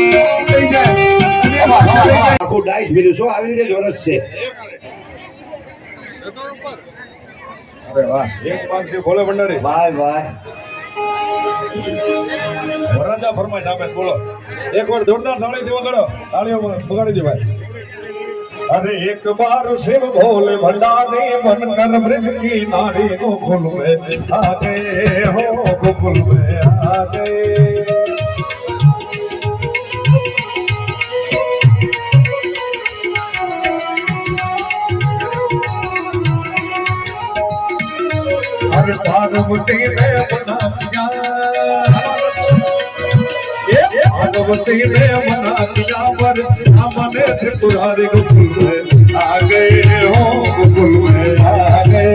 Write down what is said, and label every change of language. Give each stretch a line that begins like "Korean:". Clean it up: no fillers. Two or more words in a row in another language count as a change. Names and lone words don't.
Gujarati: આખું ડાઈસ ભીલું શું આવી રીતે જ વરસ છે. અરે વાહ, એક પાંચસો ભોલે ભંડારી. ભાઈ ભાઈ વરરાજા ફરમાઈશ આપે બોલો. એકવાર જોરદાર તાળી દેવા કરો. તાળીઓ બગાડી દે ભાઈ.
Hindi: अरे एक बार शिव भोले भंडारी मन कर ब्रज की नारी गोकुल में आ गए हो, गोकुल में आ गए. अरे पार्वती ने बना दिया, भगवती ने मना दिया पर हमने त्रिपुरारी गोकुल में आ गए हो, गोकुल में आ गए.